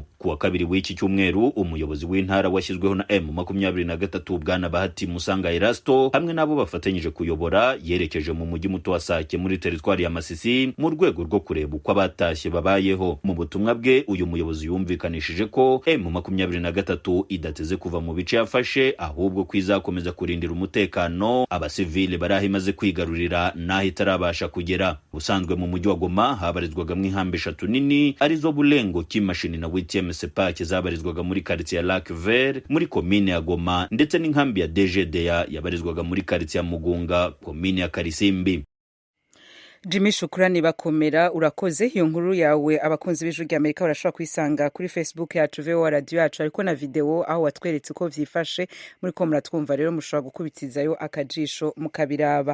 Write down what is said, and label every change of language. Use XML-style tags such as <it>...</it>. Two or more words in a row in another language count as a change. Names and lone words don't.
<rw>Kuwa kabiri w'iki cyumweru, umuyobozi w'intara washyizweho na M23 Bwana Bahati Musanga Erasto hamwe nabo bafatanyije kuyobora yerekeje mu mujyi muto wa Sake muri teritwari ya Masisi mu rwego rwo kureba uko abatashye babayeho. Mu butumwa bwe uyu muyobozi yumvikanishije ko M23 idateze kuva mu bice yafashe, ahubwo kwizakomeza kurindira umutekano abasivile barahi imaze kwigarurira naho itarabasha kugera. Usanzwe mu mujyi wa Goma habarizwaga mu inkambi 3 nini arizo Bulengo, Kimashini na Witieme Sepake zabarizwaga muri quartier ya Lac Vert muri komine ya Goma, ndetse n'inkambi ya DGDA yabarizwaga muri quartier ya Mugunga, komine ya Karisimbi.</rw> <rn>Jimmy Shukrani bakomera, urakoze. Iyo nkuru yawe abakunzi b'Ijwi ry'Amerika barashobora kwisanga kuri Facebook yacu VOA Radio yacu, ariko na video aho watweretse ko vyifashe muri ko muratwumva, rero mushobora gukubitizayo akajisho mukabiraba.</rn>